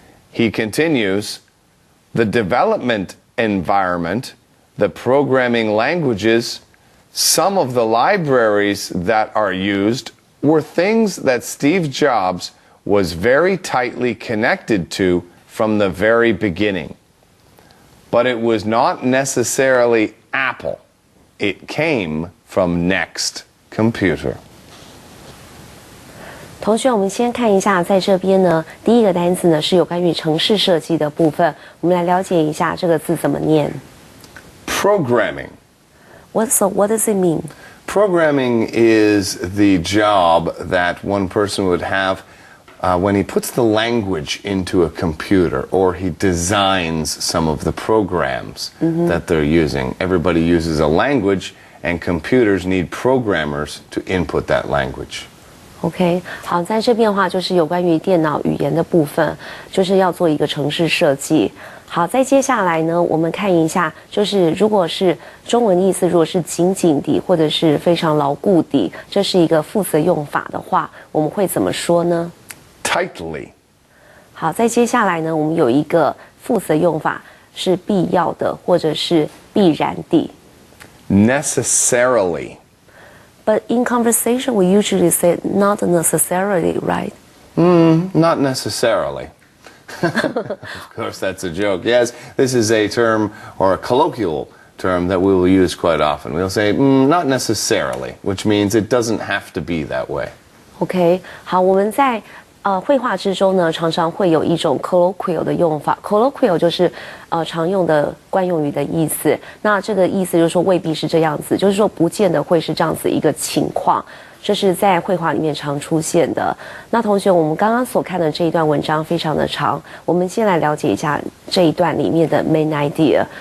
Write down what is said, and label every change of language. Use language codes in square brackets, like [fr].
[en] He continues, the development environment, the programming languages, some of the libraries that are used were things that Steve Jobs was very tightly connected to from the very beginning. But it was not necessarily Apple. It came from Next Computer. [zh] 同学，我们先看一下，在这边呢，第一个单词呢是有关于程式设计的部分，我们来了解一下这个字怎么念。 [en] Programming. What does it mean? Programming is the job that one person would have when he puts the language into a computer, or he designs some of the programs that they're using. Everybody uses a language, and computers need programmers to input that language. [zh] OK， 好，在这边的话就是有关于电脑语言的部分，就是要做一个程式设计。好，再接下来呢，我们看一下，就是如果是中文意思，如果是紧紧地或者是非常牢固地，这是一个副词用法的话，我们会怎么说呢？ [en] Tightly. [zh] 好，再接下来呢，我们有一个副词用法是必要的或者是必然地。 [en] Necessarily. But in conversation, we usually say not necessarily, right? Not necessarily. Of course, that's a joke. Yes, this is a term or a colloquial term that we will use quite often. We'll say, not necessarily, which means it doesn't have to be that way. [zh] OK， 好，我们在绘画之中呢，常常会有一种 colloquial 的用法。 colloquial 就是常用的惯用语的意思。那这个意思就是说未必是这样子，就是说不见得会是这样子一个情况。这是在绘画里面常出现的。那同学，我们刚刚所看的这一段文章非常的长，我们先来了解一下这一段里面的 [en] main idea。